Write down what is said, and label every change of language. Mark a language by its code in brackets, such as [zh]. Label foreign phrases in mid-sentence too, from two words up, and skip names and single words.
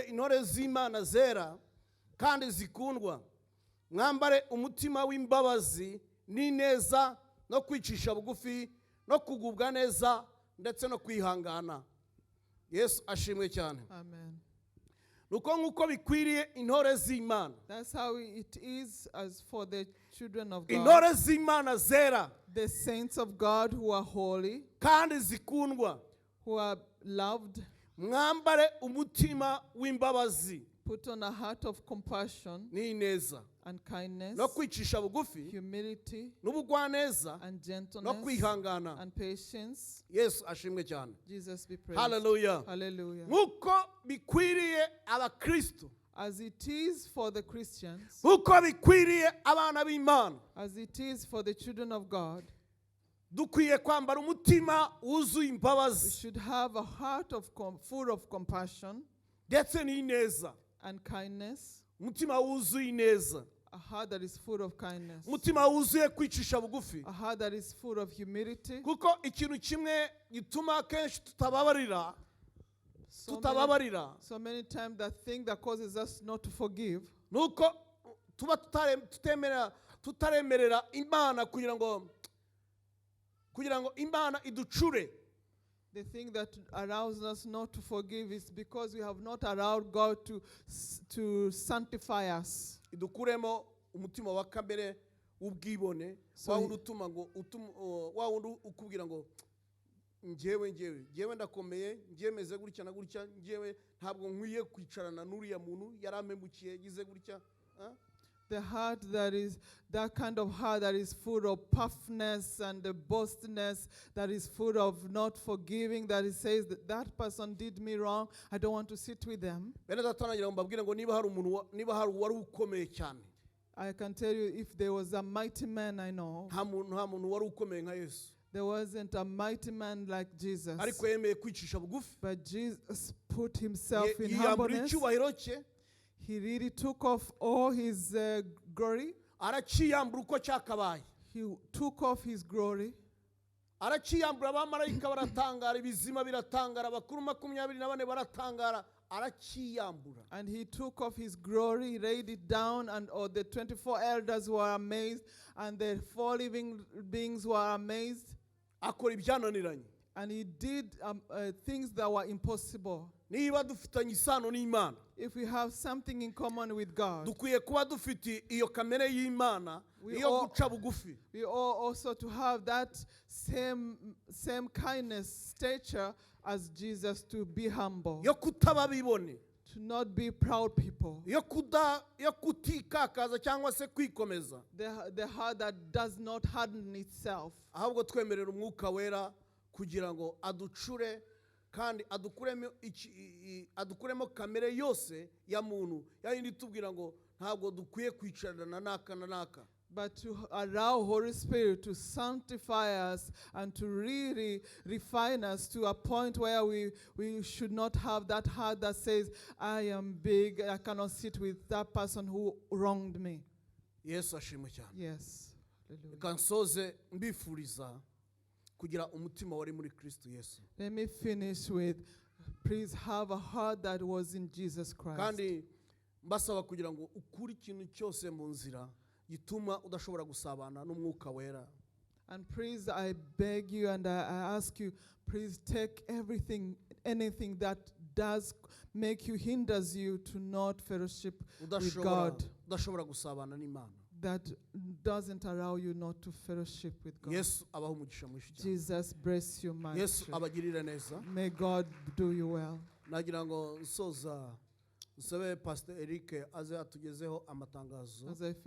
[rw] intore z'Imana zera kandi zikundwa, mwambare umutima w'imbabazi n'ineza no kwicisha bugufi no kugubwa neza ndetse no kwihangana. Yesu ashimwe cyane. Amen. nuko nk'uko bikwiriye intore z'Imana. [en] That's how it is as for the children of God. [rw] Intore z'Imana zera, [en] The saints of God who are holy, [rw] kandi zikundwa, [en] who are loved, [rw] mwambare umutima w'imbabazi [en] put on a heart of compassion [rw] n'ineza [en] and kindness, [rw] no kwicisha bugufi [en] humility [rw] n'ubugwaneza [en] and [rw] no [en] gentleness [rw] kwihangana. [en] and patience. [rw] Yesu ashimwe cyane. [en] Jesus be praised. [rw] Hallelujah. [en] Hallelujah. [rw] Nk'uko bikwiriye abakristo, [en] As it is for the Christians, [rw] nk'uko bikwiriye abana b'Imana, [en] as it is for the children of God, [rw] dukwiye kwambara umutima wuzuye [en] we [rw] imbabazi [en] should have a heart full of compassion [rw] ndetse n'ineza. [en] and kindness, [rw] Umutima wuzuye ineza, [en] a heart that is full of kindness, [rw] umutima wuzuye kwicisha bugufi. [en] a heart that is full of humility. [rw] Kuko ikintu kimwe gituma kenshi tutababarira [en] So many times the thing that causes us not to forgive [rw] nuko tuba tutaremerera Imana kugira ngo Imana iducure. [en] the thing that allows us not to forgive is because we have not allowed God to sanctify us. [rw] Idukuremo umutima wa kamere w'ubwibone, wa wundi utuma ngo wa wundi ukubwira ngo njyewe ndakomeye, njyewe meze gutya na gutya, njyewe ntabwo nkwiye kwicarana n'uriya muntu yarampemukiye gize gutya. [en] The heart that kind of heart that is full of puffness and the boastness, that is full of not forgiving, that it says that person did me wrong, I don't want to sit with them. [rw] Bene datanagira mbabwire ngo niba hari uwari ukomeye cyane, [en] I can tell you, if there was a mighty man I know, [rw] nta muntu wari ukomeye nka Yesu. [en] there wasn't a mighty man like Jesus. [rw] Ariko yemeye kwicisha bugufi, [en] But Jesus put himself in [rw] yiyambura [en] humbleness. [rw] icyubahiro cye, [en] He really took off all his glory. [rw] araciyambura uko cyakabaye. [en] He took off his glory. [rw] Araciyambura, abamarayika baratangara, ibizima biratangara, abakuru 24 baratangara, araciyambura. [en] And he took off his glory, he laid it down, and all the 24 elders were amazed, and the 4 living beings were amazed. [rw] Akora ibyananiranye. [en] And he did things that were impossible. [rw] Niba dufitanye isano n'Imana, [en] If we have something in common with God, [rw] dukwiye kuba dufite iyo kamere y'Imana iyo guca bugufi. [en] we ought also to have that same kindness, stature as Jesus, to be humble, [rw] Yo kutaba bibone, [en] to not be proud people. [rw] yo kutikakaza cyangwa se kwikomeza, [en] The heart that does not harden itself. [rw] ahubwo twemerera umwuka wera kugira ngo aducure kandi adukuremo kamere yose ya muntu, yayindi tubwira ngo ntabwo dukwiye kwicarana naka na naka. [en] But to allow Holy Spirit to sanctify us and to really refine us to a point where we should not have that heart that says, I am big, I cannot sit with that person who wronged me. [rw] Yesu ashimwe cyane. [en] Yes. Hallelujah. [rw] Reka nsoze mbifuriza kugira umutima wari muri Kristo Yesu. [en] Let me finish with Please have a heart that was in Jesus Christ. [rw] kandi mbasaba kugira ngo ukure ikintu cyose mu nzira gituma udashobora gusabana n'umwuka wera. [en] And please, I beg you and I ask you, please take anything that does make you, hinders you to not fellowship with God, [rw] udashobora gusabana n'Imana. [en] that doesn't allow you not to fellowship with God. [rw] Yesu abaho umugisha mwinshi cyane. [en] Jesus bless you, my [rw] Yesu [en] friend. [rw] abagirire neza. [en] May God do you well. [rw] Nagira ngo nsoza nsabe Pastor Eric aze atugezeho amatangazo. [en] As I